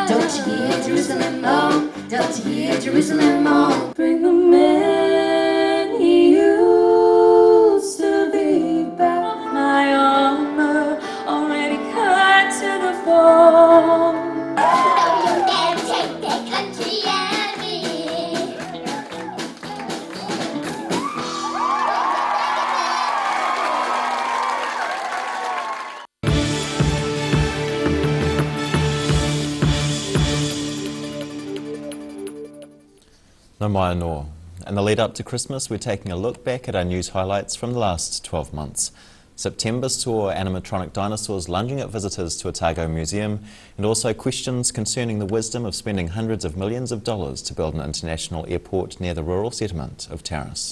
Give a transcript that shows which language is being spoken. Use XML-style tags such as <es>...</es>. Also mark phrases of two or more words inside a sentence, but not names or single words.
<en>Don't you hear Jerusalem moan? Don't you hear Jerusalem moan? Bring the man he used to be back. My armor already cut to the bone. Don't you dare take that country at me. No mai anō. In the lead up to Christmas, we're taking a look back at our news highlights from the last 12 months. September saw animatronic dinosaurs lunging at visitors to Otago Museum, and also questions concerning the wisdom of spending hundreds of millions of dollars to build an international airport near the rural settlement of Terrace.</en>